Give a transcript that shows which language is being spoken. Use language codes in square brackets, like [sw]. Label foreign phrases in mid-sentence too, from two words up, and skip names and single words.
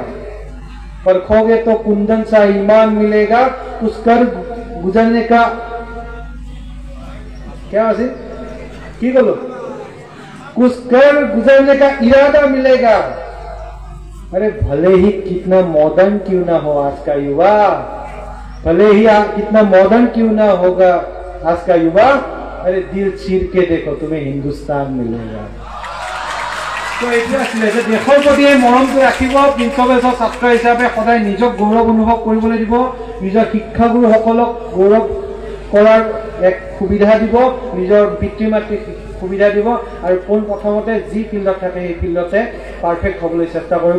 [hi] परखोगे तो कुंदन सा ईमान मिलेगा, कुछ कर गुजरने का क्या वैसे की बोलो, कुछ कर गुजरने का इरादा मिलेगा। अरे भले ही कितना मॉडर्न क्यों ना हो आज का युवा, भले ही कितना मॉडर्न क्यों ना होगा आज का युवा, अरे दिल चीर के देखो तुम्हें हिंदुस्तान मिलेगा। [as] तो এতিয়া আছিল যে দেশৰ প্ৰতি এই মৰমটো ৰাখিব। প্ৰিন্স কলেজৰ ছাত্ৰ হিচাপে সদায় নিজক গৌৰৱ অনুভৱ কৰিবলৈ দিব, নিজৰ শিক্ষাগুৰুসকলক গৌৰৱ কৰাৰ এক সুবিধা দিব, নিজৰ পিতৃ মাতৃক সুবিধা দিব, আৰু পোন প্ৰথমতে যি ফিল্ডত থাকে সেই ফিল্ডতে পাৰফেক্ট হ'বলৈ চেষ্টা কৰিব।